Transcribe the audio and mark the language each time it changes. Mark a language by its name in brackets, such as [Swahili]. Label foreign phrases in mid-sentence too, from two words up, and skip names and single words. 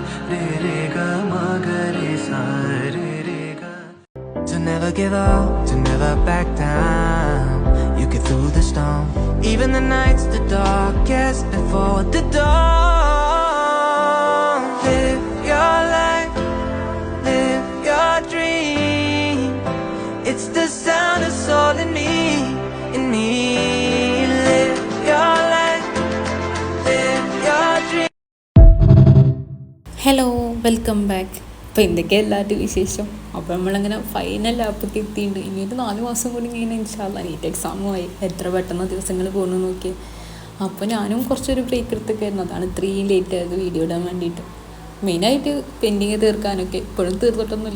[English] re re ga ma ga re sa re re ga. To never give up, to never back down. You get through the storm, even the nights the darkest before the dawn. Live your life, live your dream. It's the sound of soul in me, in me. Live your life, live your dream. [Malayalam] ഹലോ, [English] welcome back. [Malayalam] അപ്പോൾ എന്തൊക്കെ എല്ലാവരുടെ വിശേഷം? അപ്പോൾ നമ്മളങ്ങനെ [English] final lap [Malayalam] എത്തിയിട്ടുണ്ട്. ഇനിയൊരു 4 മാസം കൂടി ഇങ്ങനെ ഇൻഷാല്ലാ നീറ്റ് എക്സാമുമായി. എത്ര പെട്ടെന്ന് ദിവസങ്ങൾ പോകുന്നു നോക്കി. അപ്പോൾ ഞാനും കുറച്ചൊരു ബ്രേക്ക് എടുത്തൊക്കെ ആയിരുന്നു. അതാണ് ഇത്രയും ലേറ്റ് ആയത് വീഡിയോ ഇടാൻ വേണ്ടിയിട്ട്. മെയിനായിട്ട് പെൻഡിങ് തീർക്കാനൊക്കെ ഇപ്പോഴും തീർത്തിട്ടൊന്നുമില്ല.